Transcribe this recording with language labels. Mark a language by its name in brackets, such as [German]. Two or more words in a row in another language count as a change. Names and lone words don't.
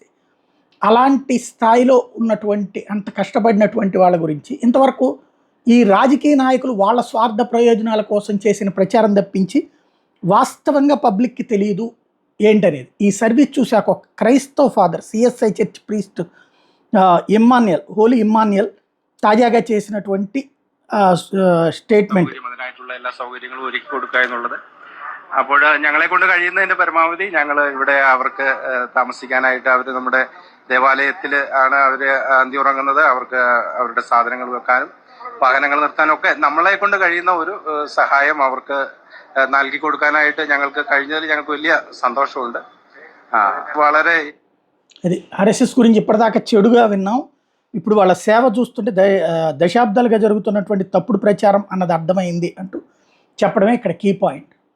[Telugu] అలాంటి స్థాయిలో ఉన్నటువంటి అంత కష్టపడినటువంటి వాళ్ళ గురించి ఇంతవరకు ఈ రాజకీయ నాయకులు వాళ్ళ స్వార్థ ప్రయోజనాల కోసం చేసిన ప్రచారం తప్పించి వాస్తవంగా పబ్లిక్కి తెలియదు ఏంటనేది. ఈ సర్వీస్ చూశాక ఒక క్రైస్తవ ఫాదర్, సిఎస్ఐ [English] church priest [Telugu] ఇమ్మాన్యుయల్, హోలీ ఇమ్మాన్యుయల్ తాజాగా చేసినటువంటి സ്റ്റേറ്റ്മെന്റ് [Malayalam] അതിനായിട്ടുള്ള എല്ലാ സൗകര്യങ്ങളും ഒരുക്കി കൊടുക്കുക എന്നുള്ളത്. അപ്പോൾ ഞങ്ങളെ കൊണ്ട് കഴിയുന്നതിന്റെ പരമാവധി ഞങ്ങൾ ഇവിടെ അവർക്ക് താമസിക്കാനായിട്ട് അവർ നമ്മുടെ ദേവാലയത്തിൽ ആണ് അവർ അന്തി ഉറങ്ങുന്നത്. അവർക്ക് അവരുടെ സാധനങ്ങൾ വെക്കാനും വാഹനങ്ങൾ നിർത്താനും ഒക്കെ നമ്മളെ കൊണ്ട് കഴിയുന്ന ഒരു സഹായം അവർക്ക് നൽകി കൊടുക്കാനായിട്ട് ഞങ്ങൾക്ക് കഴിഞ്ഞതിൽ ഞങ്ങൾക്ക് വലിയ సంతోషముంది. വളരെ [Telugu] అది ఆర్ఎస్ఎస్ గురించి ఇప్పటిదాకా చెడుగా విన్నాం. ఇప్పుడు వాళ్ళ సేవ చూస్తుంటే దశాబ్దాలుగా జరుగుతున్నటువంటి తప్పుడు ప్రచారం అన్నది అర్థమైంది అంటూ చెప్పడమే ఇక్కడ [English] key point.